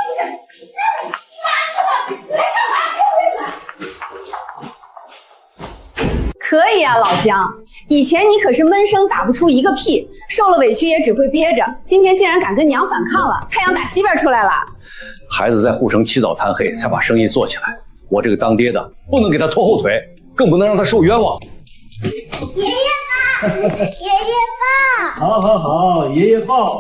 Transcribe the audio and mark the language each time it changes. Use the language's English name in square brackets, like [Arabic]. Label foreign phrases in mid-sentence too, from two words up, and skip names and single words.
[Chinese] 可以啊，老江，以前你可是悶聲打不出一個屁，受了委屈也只會憋着，今天竟然敢跟娘反抗了，太陽打西邊出來了。孩子在護城起早貪黑才把生意做起來，我這個當爹的不能給他拖後腿，更不能讓他受冤枉。爺爺抱，爺爺抱。好，好，好，爺爺抱。